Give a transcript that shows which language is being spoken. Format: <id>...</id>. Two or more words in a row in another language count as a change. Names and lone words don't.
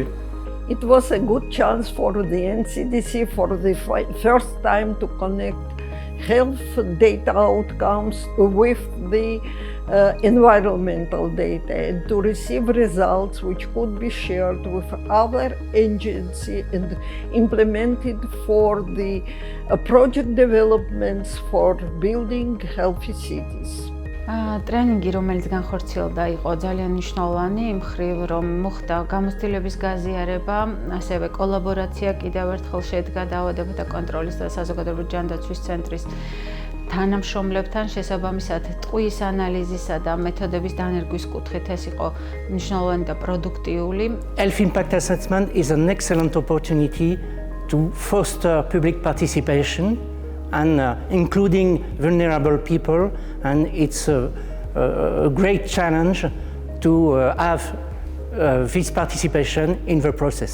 <en>It was a good chance for the NCDC for the first time to connect health data outcomes with the environmental data and to receive results which could be shared with other agencies and implemented for the project developments for building healthy cities.</en> <ka>ტრენინგი, რომელიც განხორციელდა, იყო ძალიან მნიშვნელოვანი იმ მხრივ, რომ მოხდა გამოცდილების გაზიარება, ასევე კოლაბორაცია კიდევ ერთხელ შედგა დაავადებათა კონტროლის და საზოგადოებრივი ჯანდაცვის ცენტრის თანამშრომლებთან შესაბამისად ტყვის ანალიზისა და მეთოდების დანერგვის კუთხით ეს იყო მნიშვნელოვანი და პროდუქტიული.</ka> <en>Health impact assessment is an excellent opportunity to foster public participation and including vulnerable people, and it's a great challenge to have this participation in the process.</en>